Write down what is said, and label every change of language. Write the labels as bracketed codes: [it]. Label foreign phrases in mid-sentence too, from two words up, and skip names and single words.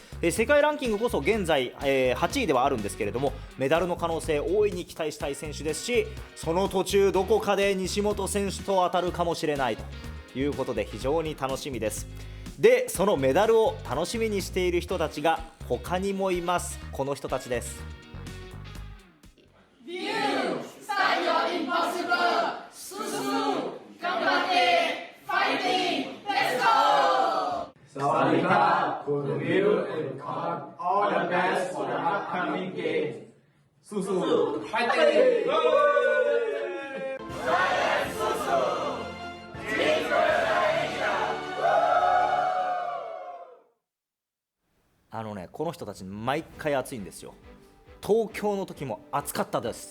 [ja] 世界ランキングこそ現在、8位ではあるんですけれども、メダルの可能性大いに期待したい選手ですし、その途中どこかで西本選手と当たるかもしれないということで非常に楽しみです。で、そのメダルを楽しみにしている人たちが他にもいます。この人たちです。 [th] สวัสดีครับคุณวิวเอ็นคอร์ด [en] all the best for the upcoming game สู้ๆ fighting [ja] この人たち毎回暑いんですよ。東京の時も暑かったです。